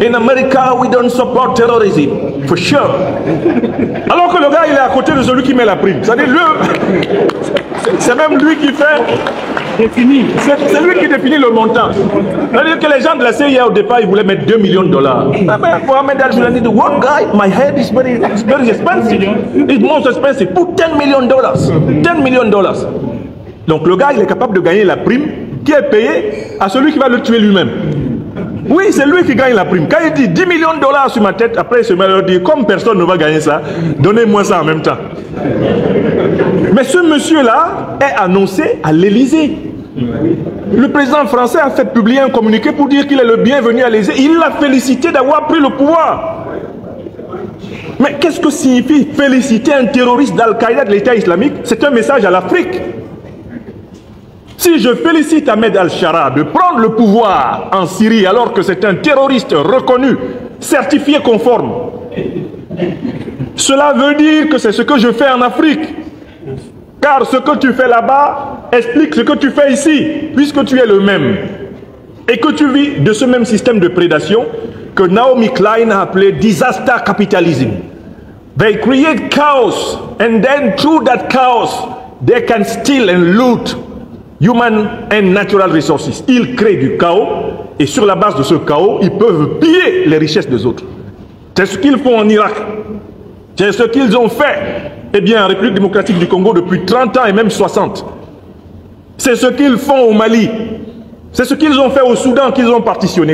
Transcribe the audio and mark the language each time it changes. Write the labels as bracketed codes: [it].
[en] In America, we don't support terrorism. For sure. [fr] Alors que le gars, il est à côté de celui qui met la prime. C'est-à-dire, c'est même lui qui fait... C'est lui qui définit le montant. C'est-à-dire que les gens de la CIA au départ, ils voulaient mettre 2 millions de dollars. [en] Mohamed al-Joulani dit, one guy, my head is very expensive. It's most expensive. Put 10 million dollars. 10 million dollars. [fr] Donc le gars, il est capable de gagner la prime qui est payée à celui qui va le tuer lui-même. Oui, c'est lui qui gagne la prime. Quand il dit 10 millions de dollars sur ma tête, après il se met à leur dire, comme personne ne va gagner ça, donnez-moi ça en même temps. Mais ce monsieur-là est annoncé à l'Élysée. Le président français a fait publier un communiqué pour dire qu'il est le bienvenu à l'Élysée. Il l'a félicité d'avoir pris le pouvoir. Mais qu'est-ce que signifie féliciter un terroriste d'Al-Qaïda de l'État islamique? C'est un message à l'Afrique. Si je félicite Ahmed al-Shara de prendre le pouvoir en Syrie alors que c'est un terroriste reconnu, certifié conforme, cela veut dire que c'est ce que je fais en Afrique. Car ce que tu fais là-bas explique ce que tu fais ici, puisque tu es le même. Et que tu vis de ce même système de prédation que Naomi Klein a appelé disaster capitalism. [en] They create chaos and then through that chaos they can steal and loot human and natural resources. [fr] Ils créent du chaos et sur la base de ce chaos, ils peuvent piller les richesses des autres. C'est ce qu'ils font en Irak. C'est ce qu'ils ont fait, eh bien, en République démocratique du Congo depuis 30 ans et même 60. C'est ce qu'ils font au Mali. C'est ce qu'ils ont fait au Soudan qu'ils ont partitionné.